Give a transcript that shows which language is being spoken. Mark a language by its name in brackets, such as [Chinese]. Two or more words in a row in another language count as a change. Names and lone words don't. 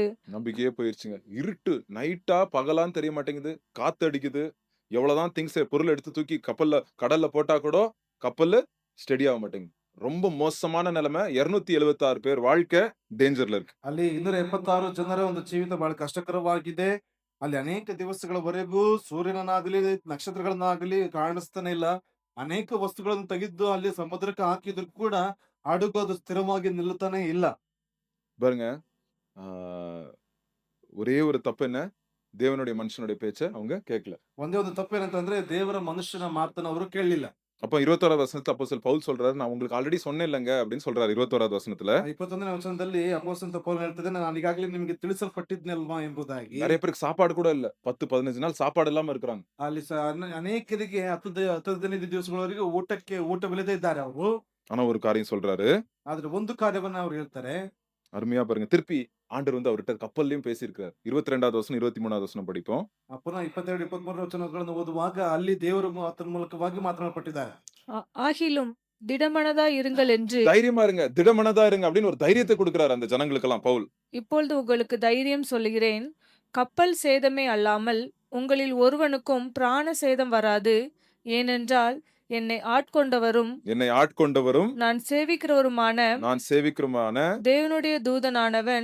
[Tamil] நம்பிக்கையே போயிருச்சுங்க. இருட்டு நைட்டா பகலான்னு தெரிய மாட்டேங்குது. காத்து அடிக்குது. எவ்வளவுதான் திங்ஸ் பொருள் எடுத்து தூக்கி கடல்ல போட்டா கூட கப்பல் ஸ்டெடி ஆக மாட்டேங்குது. ரொம்ப மோசமான நிலைமை. 276 பேர் வாழ்க்கை ಡೇಂಜರ್ல இருக்கு. [Kannada] ಅಲ್ಲಿ 276 ಜನರ ಒಂದು ಜೀವಿತ ಬಹಳ ಕಷ್ಟಕರವಾಗಿದೆ. ಅಲ್ಲಿ ಅನೇಕ ದಿವಸಗಳವರೆಗೂ ಸೂರ್ಯನನ್ನಾಗಲಿ, ನಕ್ಷತ್ರಗಳನ್ನಾಗಲಿ ಕಾಣಿಸ್ತಾನೆ ಇಲ್ಲ. ಅನೇಕ ವಸ್ತುಗಳನ್ನು ತೆಗೆದು ಅಲ್ಲಿ ಸಮುದ್ರಕ್ಕೆ ಹಾಕಿದ್ರು ಕೂಡ ಹಡಗು ಅದು ಸ್ಥಿರವಾಗಿ ನಿಲ್ಲುತ್ತಾನೆ ಇಲ್ಲ. [Tamil] பாருங்க, ஆ, ஒரே ஒரு தப்பு என்ன? தேவனுடைய மனுஷனுடைய பேச்ச அவங்க கேட்கல. [Kannada] ಒಂದೇ ಒಂದು ತಪ್ಪೇನಂತಂದ್ರೆ ದೇವರ ಮನುಷ್ಯನ ಮಾತನ್ನ ಅವರು ಕೇಳಲಿಲ್ಲ. [Tamil] அப்ப 21வது வசனத்துல அப்போஸ்தலன் பவுல் சொல்றாரு, நான் உங்களுக்கு ஆல்ரெடி சொன்னேன் இல்லங்க அப்படின்னு சொல்றாரு 21வது வசனத்துல. [Kannada] 21ನೇ ವಚನದಲ್ಲಿ ಅಪೊಸ್ತಲ ಪೌಲ್ ಹೇಳ್ತಿದ್ದಾನೆ, ನಾನು ಈಗಾಗಲೇ ನಿಮಗೆ ತಿಳಿಸಲ್ಪಟ್ಟಿದ್ನಲ್ವಾ ಎಂಬುದಾಗಿ. [Tamil] நிறைய பேருக்கு சாப்பாடு கூட இல்ல. 10, 15 நாள் சாப்பாடு இல்லாம இருக்கிறாங்க. [Kannada] ಅಲ್ಲಿ ಅನೇಕರಿಗೆ 10 ದಿವಸಗಳವರೆಗೆ ಊಟವಿಲ್ಲದೆ ಇದ್ದಾರೆ ಅವರು. [Tamil] ஆனா ஒரு காரியம் சொல்றாரு. [Kannada] ಆದ್ರೆ ಒಂದು ಕಾರ್ಯವನ್ನ ಅವ್ರು ಹೇಳ್ತಾರೆ. [Tamil] அருமையா பாருங்க. திருப்பி ஆண்டவர் வந்து அவர்கிட்ட கப்பல்லயும் பேசியிருக்கிறார். 22வது வசனம் 23வது வசனம் படிப்போம். [Kannada] ಪುನಃ 22, 23 ವಚನಗಳನ್ನು ಓದುವಾಗ ಅಲ್ಲಿ ದೇವರು ಆತನ ಮೂಲಕವಾಗಿ ಮಾತನಾಡಲ್ಪಟ್ಟಿದ್ದಾರೆ. [Tamil] ஆகிலும் திடமனதாய் இருங்கள் என்று தைரியமா இருங்க, திடமனதா இருங்க அப்படின்னு ஒரு தைரியத்தை கொடுக்கிறார் அந்த ஜனங்களுக்கெல்லாம் பவுல். இப்பொழுது உங்களுக்கு தைரியம் சொல்லுகிறேன். கப்பல் சேதமே அல்லாமல் உங்களில் ஒருவனுக்கும் பிராண சேதம் வராது. ஏனென்றால் என்னை ஆட்கொண்டவரும் நான் சேவிக்கிறவருமான தேவனுடைய தூதனானவன்